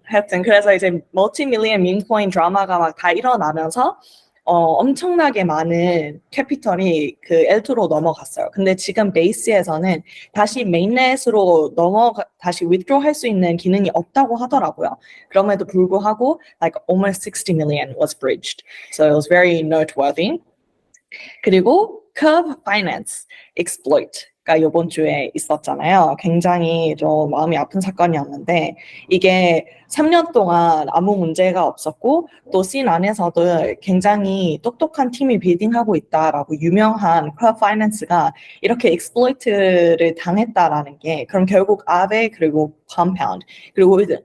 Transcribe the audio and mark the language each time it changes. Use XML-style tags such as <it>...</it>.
<ko>하여튼 그래서 이제 멀티밀리언 밈코인 드라마가 막 다 일어나면서 엄청나게 많은 캐피털이 그 L2로 넘어갔어요. 근데 지금 베이스에서는 다시 메인넷으로 다시 withdraw 할 수 있는 기능이 없다고 하더라고요. 그럼에도 불구하고</ko> <en>like almost 60 million was bridged. So it was very noteworthy.</en> <ko>그리고 Curve Finance Exploit가 이번 주에 있었잖아요. 굉장히 좀 마음이 아픈 사건이었는데 이게 3년 동안 아무 문제가 없었고 또 씬 안에서도 굉장히 똑똑한 팀이 빌딩하고 있다라고 유명한 Curve Finance가 이렇게 exploit를 당했다라는 게 그럼 결국 아베 그리고 Compound 그리고</ko>